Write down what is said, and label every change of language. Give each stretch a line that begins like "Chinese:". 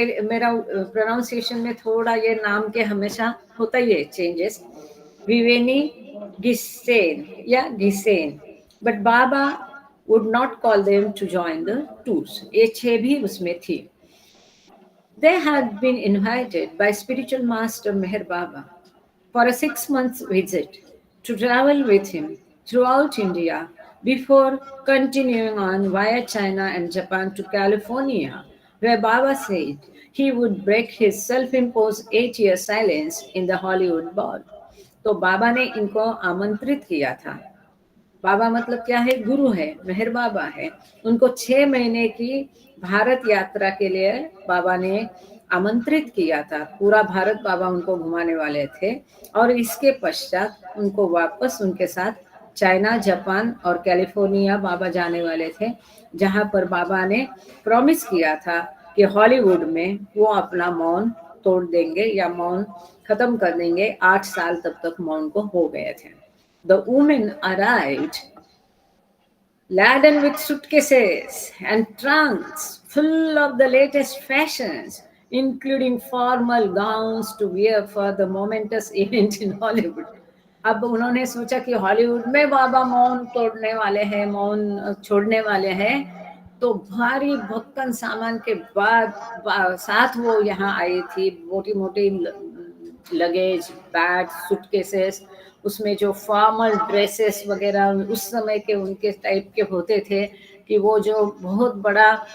Hindi: मेरा प्रोनाउंसिएशन में थोड़ा ये नाम के हमेशा होता ही है चेंजेस, विवेनी गिसेन या गिसेन, but Baba
English: would not call them to join the tours।
Hindi: ये 6 भी उसमें थी।
English: They had been invited by spiritual master Meher Baba for a 6-month visit to travel with him throughout India before continuing on via China and Japan to California, where Baba said he would break his self-imposed 8-year silence in the Hollywood Bowl।
Hindi: तो बाबा ने इनको आमंत्रित किया था। बाबा मतलब क्या है? गुरु है, मेहर बाबा है। उनको 6 महीने की भारत यात्रा के लिए बाबा ने आमंत्रित किया था। पूरा भारत बाबा उनको घुमाने वाले थे, और इसके पश्चात उनको वापस उनके साथ चाइना, जापान और कैलिफोर्निया बाबा जाने वाले थे, जहां पर बाबा ने प्रॉमिस किया था कि हॉलीवुड में वो अपना मौन तोड़ देंगे या मौन खत्म कर देंगे। 8 साल तब तक मौन को हो गए थे।
English: The women arrived laden with suitcases and trunks full of the latest fashions, including formal gowns to wear for the momentous event in Hollywood।
Hindi: अब उन्होंने सोचा कि हॉलीवुड में बाबा मौन तोड़ने वाले हैं, मौन छोड़ने वाले हैं, तो भारी भक्कन सामान के बाद साथ वो यहाँ आई थी, मोटी मोटी लगेज, बैग, सूटकेसेस, उसमें जो फॉर्मल ड्रेसेस वगैरह उस समय के उनके टाइप के होते थे कि वो जो बहुत बड़ा